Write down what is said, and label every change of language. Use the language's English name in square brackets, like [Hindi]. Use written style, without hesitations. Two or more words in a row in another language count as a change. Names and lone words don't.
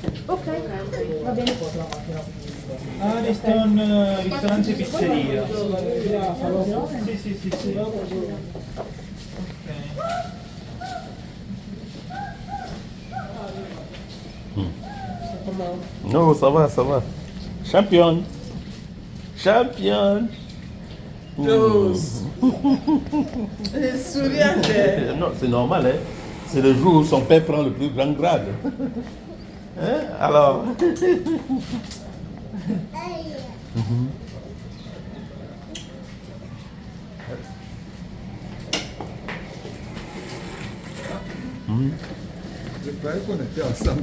[Italian] Ok, va bene. Ariston, ristorante e pizzeria. Sì. [French] Non, ça va, ça va. Championne. Championne. Souriante. Non, c'est normal, hein. C'est le jour où son père prend le plus grand grade. Hein? Alors. Je croyais qu'on était ensemble.